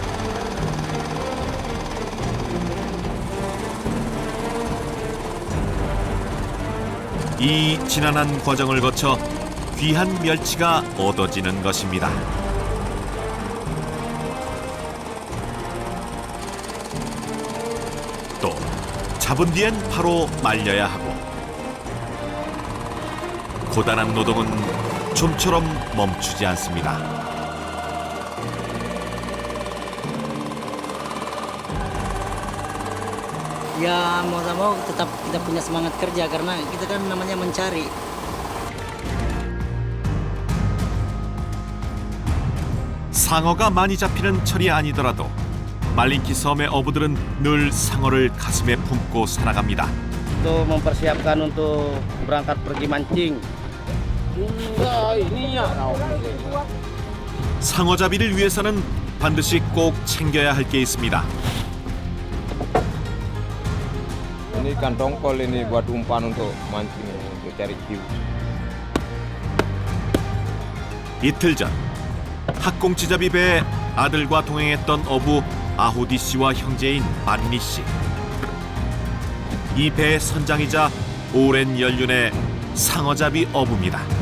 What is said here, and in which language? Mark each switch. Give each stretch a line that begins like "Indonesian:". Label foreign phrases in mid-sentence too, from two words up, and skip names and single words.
Korean: 이 지난한 과정을 거쳐 귀한 멸치가 얻어지는 것입니다. 또 잡은 뒤엔 바로 말려야 하고 고단한 노동은 좀처럼 멈추지 않습니다.
Indonesian: Ya mau tak mau tetap kita punya semangat kerja karena kita kan namanya mencari.
Korean: 상어가 많이 잡히는 철이 아니더라도 말린키 섬의 어부들은 늘 상어를 가슴에 품고 살아갑니다.
Indonesian: Untuk mempersiapkan untuk berangkat pergi mancing.
Korean: 상어잡이를 위해서는 반드시 꼭 챙겨야 할 게 있습니다.
Indonesian: Ini ikan tongkol ini buat umpan untuk mancing, untuk cari hiu.
Korean: 이틀 전 학꽁치잡이 배에 아들과 동행했던 어부 아호디 씨와 형제인 반니 씨. 이 배의 선장이자 오랜 연륜의 상어잡이 어부입니다.